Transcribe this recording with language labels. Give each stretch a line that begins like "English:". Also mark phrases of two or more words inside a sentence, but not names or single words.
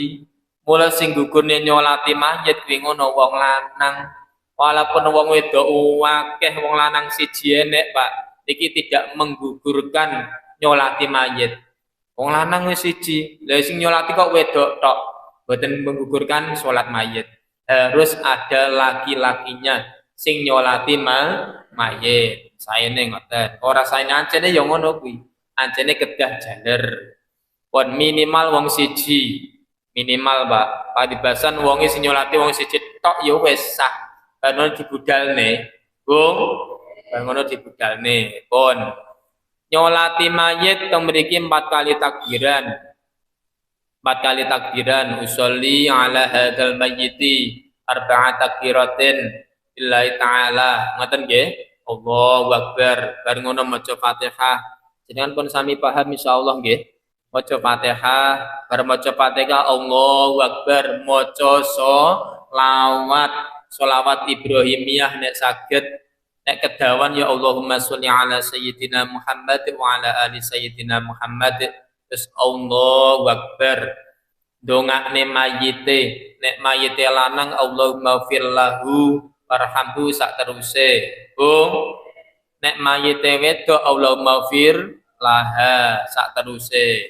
Javanese: Mula sing gugurne nyolati mayit kuwi ngono wong lanang. Walaupun wong wedok akeh wong lanang siji enek, Pak. Iki
Indonesian: tidak menggugurkan
Javanese: nyolati mayit. Wong lanang wis siji, lha sing nyolati kok wedok tok. Mboten menggugurkan salat mayit.
Indonesian: Harus ada laki-lakinya
Javanese: sing nyolati mayit. Saene ngoten. Ora saene ancene ya ngono kuwi. Ancene kedah jaler. Pon minimal wong siji. Minimal, Pak. Padibasan wong sing nyolati wong siji tok ya wis sah. Kan dibudalne. Bung, ngono dibudalne. Pon. Nyolati mayit teng mriki 4 kali takbiran. 4 kali takbiran.
Arabic: أصلي على هذا الميت أربع تكبيرات بالله تعالى.
Javanese: Ngoten nggih?
Arabic: الله أكبر.
Javanese: Bar ngono maca Fatihah. Jenengan pun sami paham insyaallah nggih. Maca Fatihah, bar maca Fatihah
Arabic: الله أكبر,
Javanese: maca sholawat Ibrahimiyah nek saged. Nek kedawan ya
Arabic: اللهم صل على سيدنا محمد وعلى آل سيدنا محمد. Terus الله أكبر.
Javanese: Dongakne mayite, nek mayite lanang
Arabic: اللهم اغفر له وارحمه
Javanese: sak teruse. Nek mayite wedok
Arabic: اللهم اغفر لها
Javanese: sak teruse.